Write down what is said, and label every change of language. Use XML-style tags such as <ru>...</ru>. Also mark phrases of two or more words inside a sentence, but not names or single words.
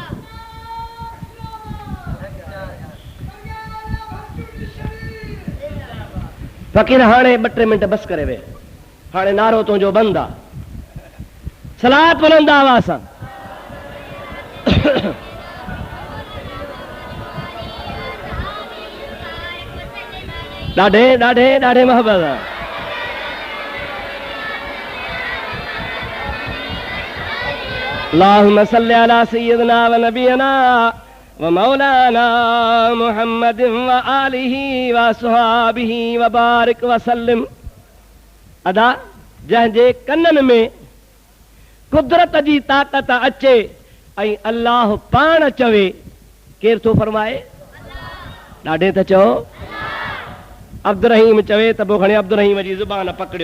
<sd>फ़कीर हाणे 2-3 मिंट बस करे वे, हाणे नारो तुंहिंजो बंदि आहे। सलात बुलंद आवाज़ सां। ॾाढे ॾाढे ॾाढे मोहब्बत आहे।</sd> <ar>اللهم صل على سيدنا و نبينا و مولانا محمد و آله و صحبه و بارك و سلم.</ar> <sd>अदा जंहिंजे कननि में कुदरत जी ताक़त अचे ऐं अल्लाह पाण चवे, केरु थो फरमाए? ॾाढे त चओ। अब्दुर्रहीम चवे त पोइ खणी अब्दुर्रहीम जी ज़ुबान पकड़ियो।</sd>